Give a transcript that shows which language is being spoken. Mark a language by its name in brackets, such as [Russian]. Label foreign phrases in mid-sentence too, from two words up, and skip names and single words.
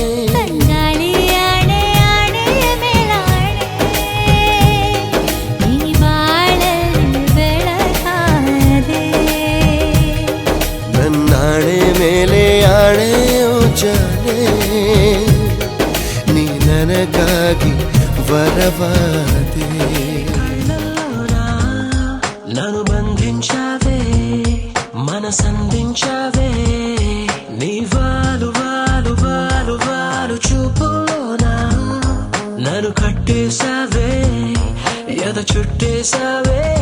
[Kannada] ತಂಗಾಳಿ ಆಣೆ ಆಣೆಯ ಮೇಲಾಣೆ, ಈ ಬಾಳಲ್ಲಿ ಬೆಳಕಾದೆ. ನನ್ನಾಣೆ ಮೇಲೆ ಆಣೆಯೋ ಜಾನೆ, ನೀ ನನಗಾಗಿ వరవాదే [Telugu] నన్ను బంధించావే మనసందించావే నీ వాలు వాలు వాలు వాలు చూపులోనా నన్ను కట్టేశావే ఎద చుట్టేశావే